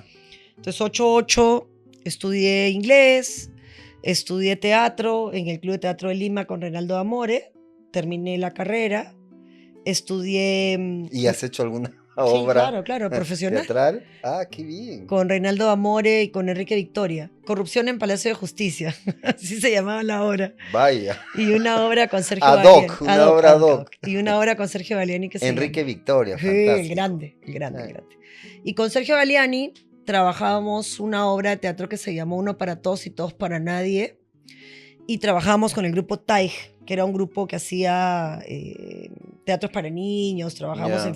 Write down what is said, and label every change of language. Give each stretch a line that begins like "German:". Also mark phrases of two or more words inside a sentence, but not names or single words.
Spanish: Entonces 88 estudié inglés, estudié teatro en el Club de Teatro de Lima con Reinaldo Amore, terminé la carrera, estudié ¿y has hecho alguna sí, obra claro, claro, profesional, teatral? Ah, qué bien. con Reinaldo Amore y con Enrique Victoria. Corrupción en Palacio de Justicia, así se llamaba la obra. Vaya. Y una obra con Sergio Ad Baliani, hoc, una obra ad ad hoc. hoc. Y una obra con Sergio Baliani que se Enrique llama Victoria, sí, el fantástico. grande, el grande, el Eh, grande. Y con Sergio Baliani trabajábamos una obra de teatro que se llamó Uno para todos y todos para nadie. Y trabajábamos con el grupo TAIG, que era un grupo que hacía teatros para niños, trabajábamos en